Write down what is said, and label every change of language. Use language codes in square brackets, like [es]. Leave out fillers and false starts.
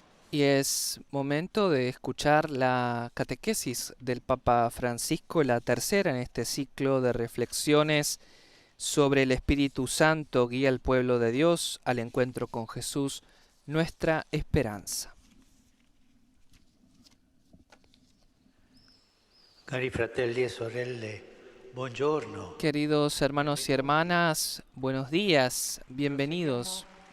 [es] Y es momento de escuchar la catequesis del Papa Francisco, la tercera en este ciclo de reflexiones sobre el Espíritu Santo guía al pueblo de Dios al encuentro con Jesús, nuestra esperanza. [it] Cari fratelli e sorelle, buongiorno. [es] Queridos hermanos y hermanas, buenos días, bienvenidos.